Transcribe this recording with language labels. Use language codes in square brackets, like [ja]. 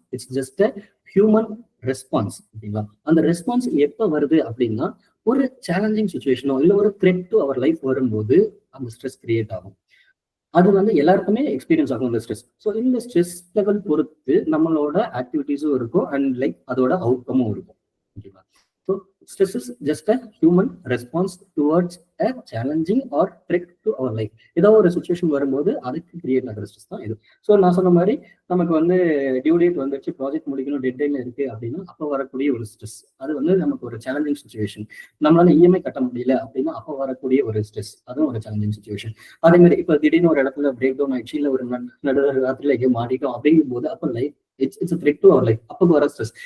[en] It's just a human response. [ta] ஓகேங்களா? அந்த response எப்போ வருது அப்படின்னா, ஒரு சேலஞ்சிங் சுச்சுவேஷனோ இல்லை ஒரு த்ரெட் டு அவர் லைஃப் வரும்போது அந்த ஸ்ட்ரெஸ் கிரியேட் ஆகும். அது வந்து எல்லாருக்குமே எக்ஸ்பீரியன்ஸ் ஆகும் இந்த ஸ்ட்ரெஸ். ஸோ இந்த ஸ்ட்ரெஸ் லெவல் பொறுத்து நம்மளோட ஆக்டிவிட்டிஸும் இருக்கும் அண்ட் லைக் அதோட அவுட்கமும் இருக்கும். ஓகேங்களா? [en] So stress is just a human response towards a challenging or threat to our life. [ta] ஏதோ ஒரு சுச்சுவேஷன் வரும்போது அதுக்கு கிரியேட் ஆகிற ஸ்ட்ரெஸ் தான் இது. ஸோ நான் சொன்ன மாதிரி நமக்கு வந்து டியூ டேட் வந்துச்சு, ப்ராஜெக்ட் முடிக்கணும், டெட் லைன் இருக்கு அப்படின்னா அப்போ வரக்கூடிய ஒரு ஸ்ட்ரெஸ். அது வந்து நமக்கு ஒரு சேலஞ்சிங் சுச்சுவேஷன். நம்மளால இஎம்ஐ கட்ட முடியல அப்படின்னா அப்போ வரக்கூடிய ஒரு ஸ்ட்ரெஸ், அதுவும் ஒரு சேலஞ்சிங் சுச்சுவேஷன். அதே மாதிரி இப்போ திடீர்னு ஒரு இடத்துல பிரேக் டவுன் ஆயிடுச்சு, இல்லை ஒரு நடுராத்திரில எங்கேயோ மாட்டிட்டோம் அப்படிங்கும் போது அப்போ [en] life it's threat to our life, [ta] அப்போ வர ஸ்ட்ரெஸ்.